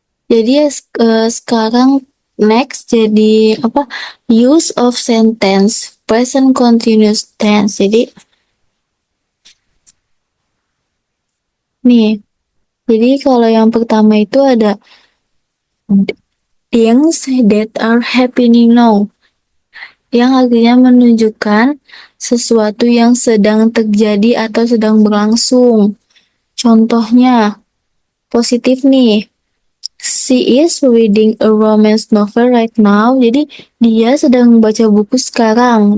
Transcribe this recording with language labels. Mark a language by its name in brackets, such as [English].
[Indonesian] Jadi ya sekarang next jadi apa? [English] Use of sentence present continuous tense. [Indonesian] Jadi nih, jadi kalau yang pertama itu ada [English] things that are happening now, [Indonesian] yang artinya menunjukkan sesuatu yang sedang terjadi atau sedang berlangsung. Contohnya, positif nih. [English] She is reading a romance novel right now. [Indonesian] Jadi dia sedang membaca buku sekarang.